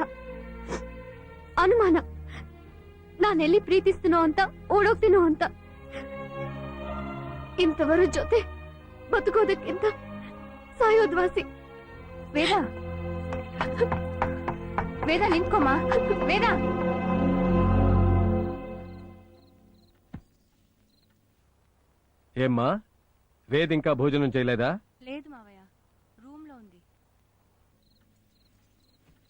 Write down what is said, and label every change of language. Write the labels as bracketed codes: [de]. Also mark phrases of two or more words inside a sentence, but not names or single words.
[kn] ಅನುಮಾನ, ನಾನೆಲ್ಲಿ ಪ್ರೀತಿಸ್ತೀನೋ ಅಂತ, ಓಡೋಗ್ತೀನೋ ಅಂತ. ಇಂಥವರ ಜೊತೆ ಬದುಕೋದಕ್ಕಿಂತ ಸಾಯೋದ್ವಾಸಿ. ವೇದ, ವೇದ ನಿಂತ್ಕೊಮ್ಮ. ವೇದ, [te] ఏమ్మా వేద్ ఇంకా భోజనం చేయలేదా? లేదు మావయ్య, రూమ్ లో ఉంది.